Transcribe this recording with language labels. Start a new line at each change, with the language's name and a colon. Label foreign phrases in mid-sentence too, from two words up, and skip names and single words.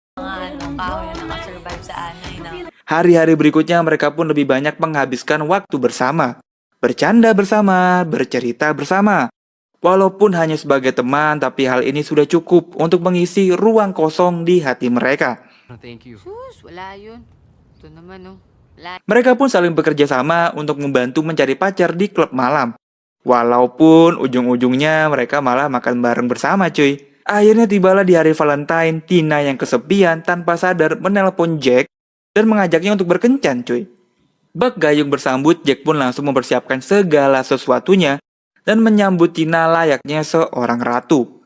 Indonesian: Hari-hari berikutnya mereka pun lebih banyak menghabiskan waktu bersama, bercanda bersama, bercerita bersama. Walaupun hanya sebagai teman, tapi hal ini sudah cukup untuk mengisi ruang kosong di hati mereka.
English: Thank you.
Filipino: Sus, wala yun. Ito naman, oh. Wala.
Indonesian: Mereka pun saling bekerja sama untuk membantu mencari pacar di klub malam. Walaupun ujung-ujungnya mereka malah makan bareng bersama cuy. Akhirnya tibalah di hari Valentine, Tina yang kesepian tanpa sadar menelpon Jack dan mengajaknya untuk berkencan cuy. Bak gayung bersambut, Jack pun langsung mempersiapkan segala sesuatunya dan menyambut Tina layaknya seorang ratu.